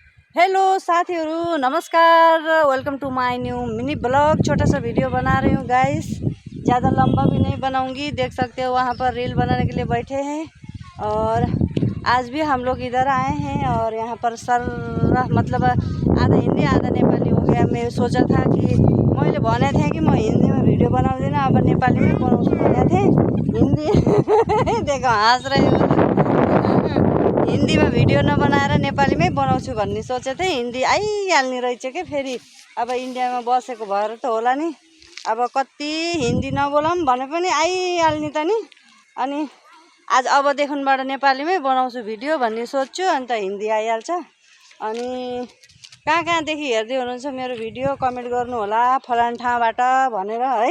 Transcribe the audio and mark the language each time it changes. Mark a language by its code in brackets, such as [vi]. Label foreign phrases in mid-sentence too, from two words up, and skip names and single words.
[ne] हेलो साथीहरू, नमस्कार। [en] welcome to my new mini vlog. [hi] छोटा सा वीडियो बना रही हूँ गाइस, ज़्यादा लंबा भी नहीं बनाऊंगी। देख सकते हो वहाँ पर रील बनाने के लिए बैठे हैं और आज भी हम लोग इधर आए हैं और यहाँ पर सर मतलब आधा हिंदी आधा नेपाली हो गया। मैं सोचा था कि [ne] मैले भने थे कि म हिंदी में वीडियो बनाउँदिनँ, अब नेपाली में बनाउँछु भनेको थिएँ। हिंदी [hi] देखो हाँस रहे हो, [ne] हिंदी में वीडियो नबनाएर नेपाली में बनाउँछु भन्ने सोचे थिएँ। हिंदी आइहाल्ने रहेछ के फेरि। अब इंडिया में बसेको भएर त होला नि, अब कति हिंदी नबोलाऊँ भने पनि आइहाल्ने त नि। अनि आज अबदेखिबाट नेपाली में बनाउँछु भिडियो भन्ने सोच्छु, अन्त हिंदी आइहाल्छ। अनि कहाँ कहाँदेखि हेर्दै हुनुहुन्छ मेरो भिडियो कमेन्ट गर्नु होला फलान ठाउँबाट भनेर है।